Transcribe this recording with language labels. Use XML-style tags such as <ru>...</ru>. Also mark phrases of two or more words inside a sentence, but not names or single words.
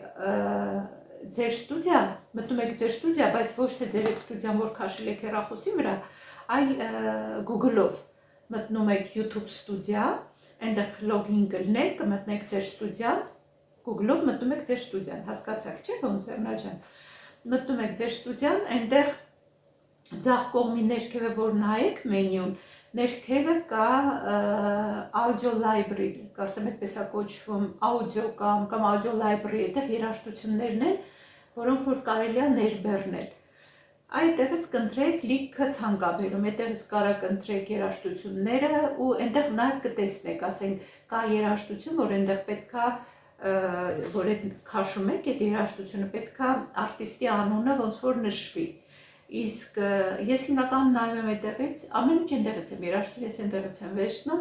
<hy>ձեր ստուդիա, բայց ոչ թե ձեր ստուդիան, որ քաշել եք հեռախոսի վրա, այլ Google-ով մտնում եք YouTube ստուդիա, այնտեղ լոգին կլինեք, կմտնեք ձեր ստուդիան, Google-ով մտնում եք ձեր ստուդիան, հասկացաք, չէ՞ ոնց Էրնա ջան, մտնում եք ձեր ստուդիան, այնտեղ ձախ կողմի ներքևը որ նայեք մենյուն, ներքևը կա</hy> <en>audio library,</en> <hy>կարծեմ այդպես է կոչվում, audio կամ</hy> <en>audio library,</en> <hy>այդտեղ երաժշտություններն են, որոնք որ կարելի է ներբեռնել։ այդտեղից կընտրեք լիքը ցանկաբերում, այդտեղից կարող կընտրեք երաժշտությունները ու այնտեղ նաև կտեսնեք, ասենք կա երաժշտություն, որ այնտեղ պետքա որ այդ քաշում եք, այդ երաժշտությունը պետքա արտիստի անունը ոնց որ նշվի։ Իսկ ես հիմնականում նայում եմ այդտեղից, ամեն ինչ այնտեղից եմ երաժշտություն, ես այնտեղից եմ վերցնում,</hy>